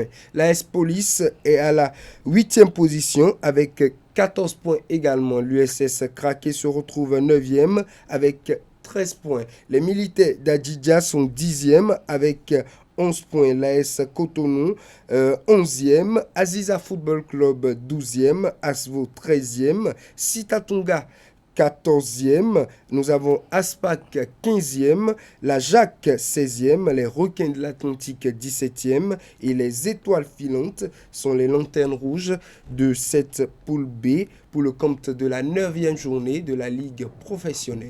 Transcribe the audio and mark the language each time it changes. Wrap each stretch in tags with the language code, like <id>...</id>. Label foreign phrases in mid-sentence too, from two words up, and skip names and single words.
<fr>L'AS Police est à la 8e position avec 14 points également. L'USS Krake se retrouve 9e avec 13 points. Les militaires d'Adidja sont 10e avec 11 points. L'AS Cotonou 11e. Aziza Football Club 12e. Asvo 13e. Sitatonga 14e, nous avons Aspac 15e, la Jacques 16e, les Requins de l'Atlantique 17e et les Étoiles filantes sont les lanternes rouges de cette poule B pour le compte de la 9e journée de la Ligue professionnelle.</fr>